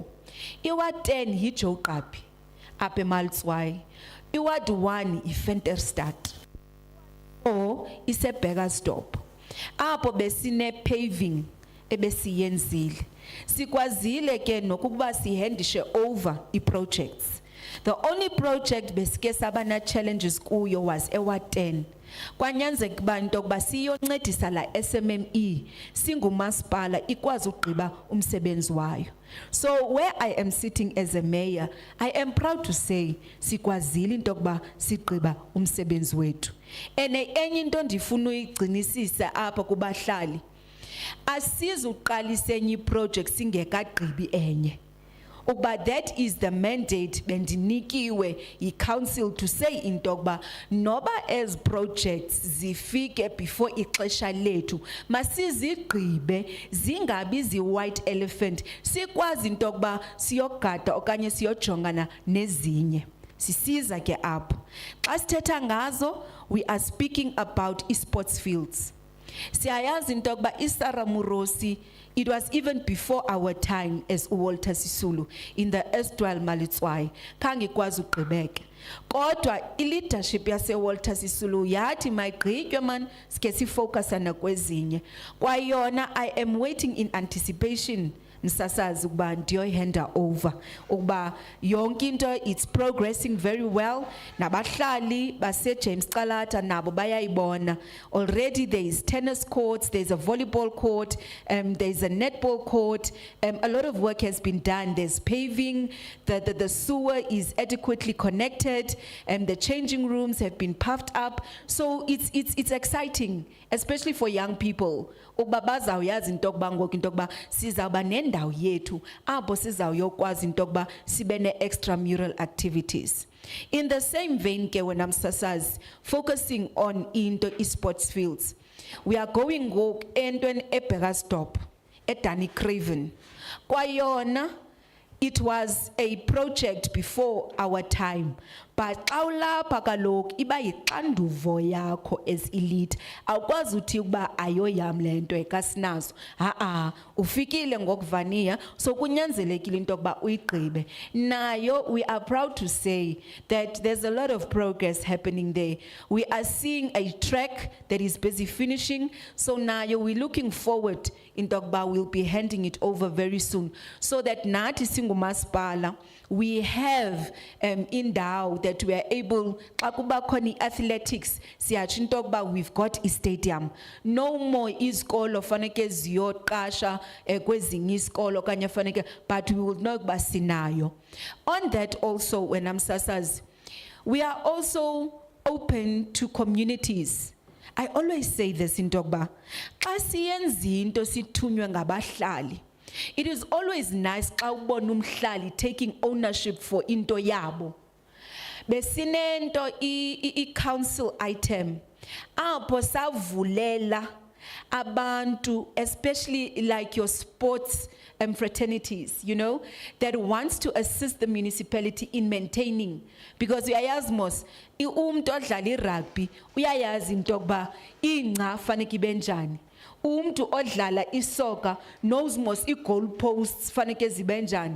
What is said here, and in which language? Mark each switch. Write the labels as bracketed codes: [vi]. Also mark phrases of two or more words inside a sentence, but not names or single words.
[xh] Iward 10 yiJoqaphi apha eMaltswayi, iward 1 iFenterstad, or iseBurgersdorp. Apho besine paving ebesiyenzile. Sikwazile ke nokuba sihendishe over i-projects. [en] The only project [xh] besike sabana challenges kuyo [en] was eward 10. [xh] Kwanyanzeka kuba into yokuba siyoncedisa la SMME singumasipala ikwazi ugqiba umsebenzi wayo. [en] So where I am sitting as a mayor, I am proud to say [xh] sikwazile into yokuba sigqiba umsebenzi wethu. Enye into ndifuna uyigcinisisa apha kubahlali, asizuqalisa enye iproject singekagqibi enye. [en] But that is the mandate [xh] bendinikiwe i-council [en] to say [xh] into yokuba noba as projects zifike before ixesha lethu masizigqibe zingabi zi-white elephant sikwazi into yokuba siyogada okanye siyojongana nezinye. Sisiza ke apho. Xa sithetha ngazo, [en] we are speaking about e-sports fields. [xh] Siyayazi into yokuba iSarah Murosi, [en] it was even before our time as Walter Sisulu in the erstwhile Malitswai. [xh] Khange ikwazi ugqibeke. Kodwa i-leadership yase Walter Sisulu yathi mayigqitywe man sike sifocusana kwezinye. Kwayona [en] I am waiting in anticipation [xh] msasazi ukuba ndiyoyihanda over ukuba yonke into [en] it's progressing very well [xh] nabahlali base James Calata nabo bayayibona. [en] Already there is tennis courts, there's a volleyball court, there's a netball court, a lot of work has been done. There's paving, the sewer is adequately connected, the changing rooms have been puffed up, so it's exciting, especially for young people. [xh] Ukuba bazawuyazi into yokuba ngoku into yokuba sizawuba nendawo yethu apho sizawuyokwazi into yokuba sibe ne-extramural activities. [en] In the same vein ke when I'm sasazi focusing on into e-sports fields, we are going [xh] ngoku entweni [en] eBurgersdorp eDanny Craven. Kwayona it was a project before our time, but [xh] xa ulapha kaloku iba yixanduvo yakho [en] as elite. [xh] Awukwazi uthi ukuba ayoyam le nto ekasinazo. Ufikile ngokuvania, so kunyanzelekile into yokuba uyigqibe. Nayo, [en] we are proud to say that there's a lot of progress happening there. We are seeing a track that is busy finishing, so nayo we're looking forward [xh] into yokuba [en] we'll be handing it over very soon, so that [xh] nathi singumasipala [en] we have indawo that we are able, [xh] xa kuba khona athletics, siyatsho into yokuba [en] we've got a stadium. No more [xh] izikolo faneke ziyoqasha kwezinye izikolo okanye faneke, [en] but we will know [xh] ukuba sinayo. [en] On that also, when I'm sasazi, we are also open to communities. I always say this [xh] into yokuba xa siyenza into sithunywe ngabahlali, [en] it is always nice [xh] xa ubona umhlali [en] taking ownership for [xh] into yabo. Besinento i-council item apho savulela abantu, [en] especially like your sports fraternities, you know, that wants to assist the municipality in maintaining, because [xh] uyayazi mos umuntu odlala irugby uyayazi into yokuba ingca faneke ibe njani. Umntu odlala isoka knows mos i-goal posts faneke zibe njani.